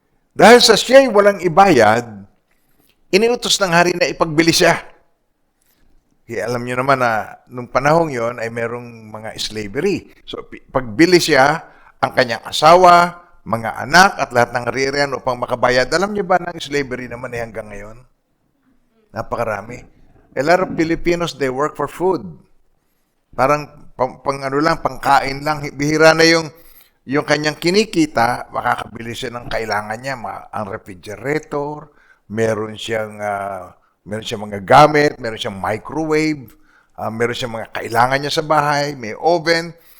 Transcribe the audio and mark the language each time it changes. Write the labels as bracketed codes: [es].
[tl] Dahil sa siya'y walang ibayad, iniutos ng hari na ipagbili siya. Kaya alam niyo naman na nung panahong yon ay merong mga slavery. So, pagbili siya, ang kanyang asawa, mga anak, at lahat ng hari-harian upang makabayad. Alam niyo ba ng slavery naman hanggang ngayon? Napakarami. [en] A lot of Filipinos, they work for food. [tl] Parang pangkain lang. Bihira na yung kanyang kinikita, makakabili siya ng kailangan niya. Ang refrigerator, meron siyang mga gamit, meron siyang microwave, meron siyang mga kailangan niya sa bahay, may oven.